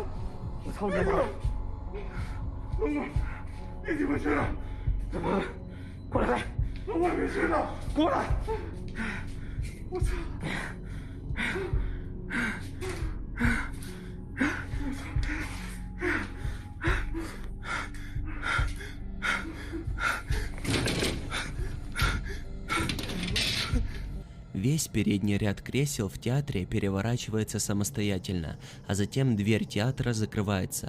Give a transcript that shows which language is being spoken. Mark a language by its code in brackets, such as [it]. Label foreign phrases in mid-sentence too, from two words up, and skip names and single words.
[zh] 我操你妈！龙哥，别鸡巴去了！怎么？过来！我外面去了！过来！我操！ [ru] Весь передний ряд кресел в театре переворачивается самостоятельно, а затем дверь театра закрывается.